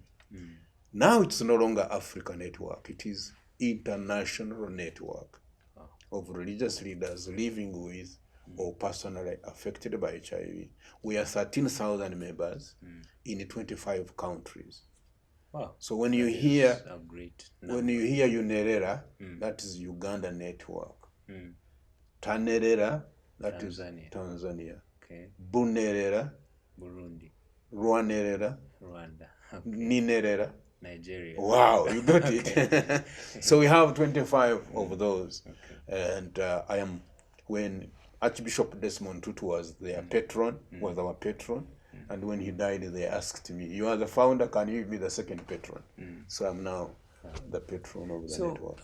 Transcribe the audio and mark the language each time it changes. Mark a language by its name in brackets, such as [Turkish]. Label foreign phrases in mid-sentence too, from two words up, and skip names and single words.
[English] Now it's no longer African network, it is international network of religious leaders living with or personally affected by HIV. We are 13,000 members in 25 countries. Wow. So when you hear a great when you hear Unerera, that is Uganda network. Tanerera, that is Tanzania. Okay. Bunerera, Burundi. Rwanerera, Rwanda. Okay. Ninerera, Nigeria. Wow, you got it. So we have 25 of those. And I am, when Archbishop Desmond Tutu was their patron, was our patron, and when he died, they asked me, you are the founder, can you be the second patron? So I'm now the patron of the network.